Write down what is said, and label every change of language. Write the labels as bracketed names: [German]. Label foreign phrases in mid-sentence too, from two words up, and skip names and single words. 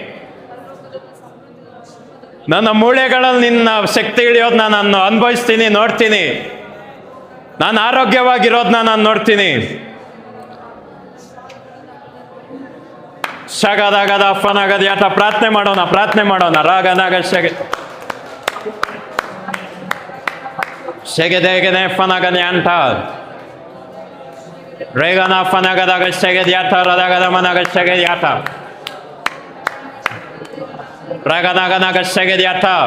[Kannada] ನನ್ನ ಮೂಳೆಗಳಲ್ಲಿ ನಿನ್ನ ಶಕ್ತಿ ಇಳಿಯೋದನ್ನ ನಾನು ಅನುಭವಿಸ್ತೀನಿ, ನೋಡ್ತೀನಿ. ನಾನು ಆರೋಗ್ಯವಾಗಿರೋದನ್ನ ನಾನು ನೋಡ್ತೀನಿ. ಶಗದಗದ ಫನಗದ್ಯಾಟ. ಪ್ರಾರ್ಥನೆ ಮಾಡೋಣ. ರಾಗನಾಗ ಶೆಗೆದೆಗೆನೆ ಫನಗನ್ಯಾಂಟ. ರೇಗನ ಫನಗದಾಗ ಶೆಗೆದ್ಯಾಟ. ರದಗದ ಮನಗ ಶೆಗೆದ್ಯಾಟ. ರಗನಗನಗ ಶೆಗೆದ್ಯಾಟ.